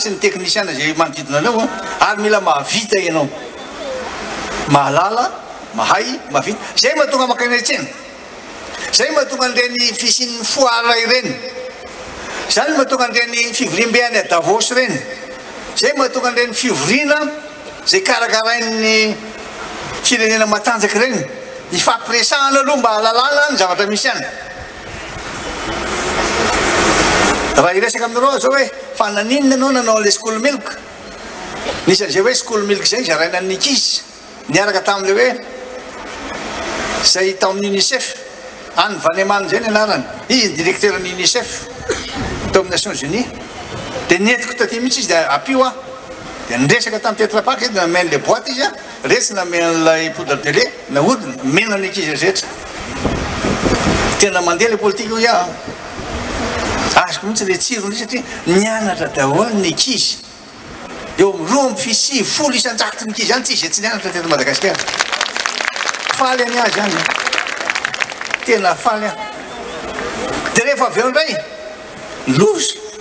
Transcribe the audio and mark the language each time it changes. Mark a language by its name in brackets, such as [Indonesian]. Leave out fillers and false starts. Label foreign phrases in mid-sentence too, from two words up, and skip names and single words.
[Malagasy] sy ny teknisiana zay manodidina anao ary mila mahavita ianao mahalala mahay mahavita zay mahatonga makaina etsena zay mahatonga an'ireny fisin'ny foara ireny zany mahatonga an'ireny fivorim-beany a Davos reny zay mahatonga an'ireny fivoriana zay karakarain'ny firenena matanjaka reny ifampiresahana aloha mba halalana ny zavatra misy any raha iresaka aminareo zao hoe fa naninona anao nanao le [English] school milk [Malagasy] nisan'izay hoe [English] school milk [Malagasy] zay zaraina ny ankizy niaraka tam'le hoe zay tao amin'ny UNICEF any Vanemany zay ny anarany izy directeur ny UNICEF tao amin'ny Nations Unies de netiko taty mihitsy izy de apio a de niresaka tamin'ny Tetra Pak izy de nameny le boîte izy a resy namen'lay [French] poudre de lait [Malagasy] nahodina mena ny ankizy rehetra tena mandeha le politika io ia azoko mihitsy le tsirony satria nianatra daholo ny ankizy eo amin'ny 2.7 isan-jato ny ankizy any tsy izy tsy nianatra teto Madagasikara faly any azy any tena faly a de rehefa avy eo indray lozy